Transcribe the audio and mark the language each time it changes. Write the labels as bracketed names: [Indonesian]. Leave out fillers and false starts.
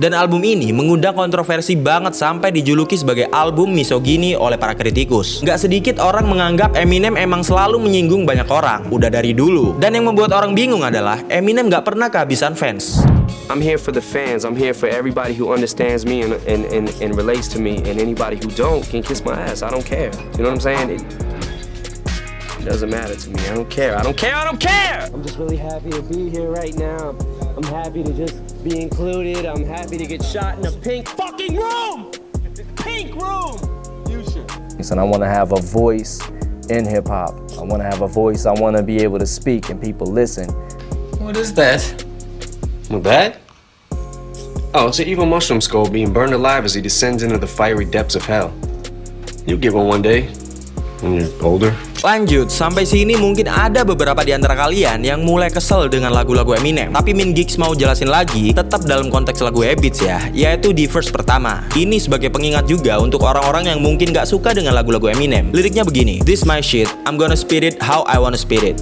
[Indonesian] Dan album ini mengundang kontroversi banget sampai dijuluki sebagai album misogini oleh para kritikus. Gak sedikit orang menganggap Eminem emang selalu menyinggung banyak orang, udah dari dulu. Dan yang membuat orang bingung adalah Eminem gak pernah kehabisan fans. [English] I'm here for the fans. I'm here for everybody who understands me and relates to me. And anybody who don't can kiss my ass. I don't care. You know what I'm saying? It doesn't matter to me. I don't care. I don't care. I'm just really happy to be here right now. I'm happy to just be included. I'm happy to get shot in a pink fucking room. Pink room. You should. And I want to have a voice in hip hop. I want to have a voice. I want to be able to speak and people listen. What is that? What that? Oh, it's an evil mushroom skull being burned alive as he descends into the fiery depths of hell. You'll get one day when you're older. [Indonesian] Lanjut, sampai sini mungkin ada beberapa di antara kalian yang mulai kesel dengan lagu-lagu Eminem. Tapi Min Gigs mau jelasin lagi, tetap dalam konteks lagu Habits ya, yaitu di verse pertama. Ini sebagai pengingat juga untuk orang-orang yang mungkin gak suka dengan lagu-lagu Eminem. Liriknya begini, [English] "This my shit, I'm gonna spit it how I wanna spit it.